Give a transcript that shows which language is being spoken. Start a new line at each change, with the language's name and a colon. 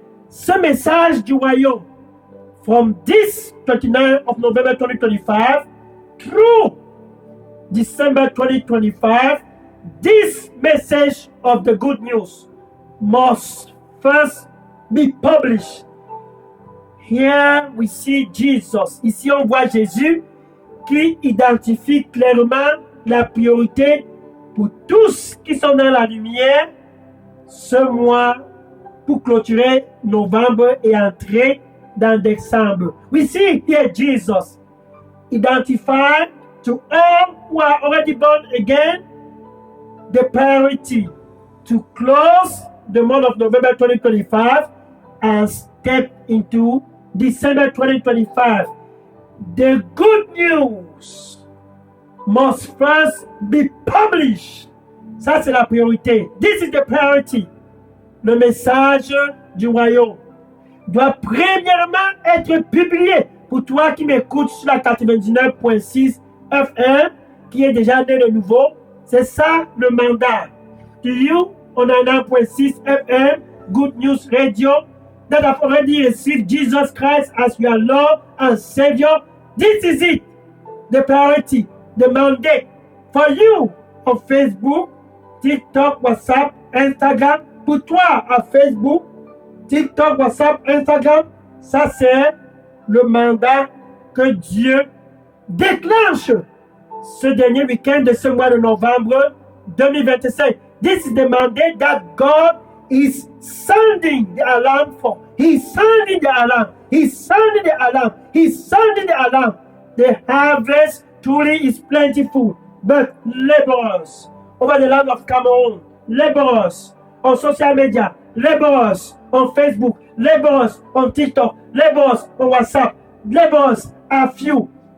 English: Ce message du royaume, from this 29th of November 2025 through December 2025, this message of the good news must first be published. Here we see Jesus.
French: Ici, on voit Jésus qui identifie clairement la priorité pour tous qui sont dans la lumière ce mois pour clôturer novembre et entrer dans décembre.
English: We see here Jesus identified to all who are already born again the priority to close the month of November 2025 and step into December 2025. The good news must first be published.
French: Ça, c'est la priorité. This is the priority. Le message du royaume doit premièrement être publié. Pour toi qui m'écoutes sur la 99.6 FM, qui est déjà né de nouveau, c'est ça le mandat.
English: To you, on a 9.6 FM, Good News Radio, that have already received Jesus Christ as your Lord and Savior. This is it, the priority, the mandate for you on Facebook, TikTok, WhatsApp, Instagram.
French: Pour toi à Facebook, TikTok, WhatsApp, Instagram, ça c'est le mandat que Dieu déclenche ce dernier week-end de ce mois de novembre 2025.
English: This is the mandate that God is sounding the alarm for. He's sounding the alarm. He's sounding the alarm. He's sounding the alarm. The harvest truly is plentiful, but laborers over the land of Cameroon, laborers on social media, laborers on Facebook, laborers on TikTok, laborers on WhatsApp, laborers are few.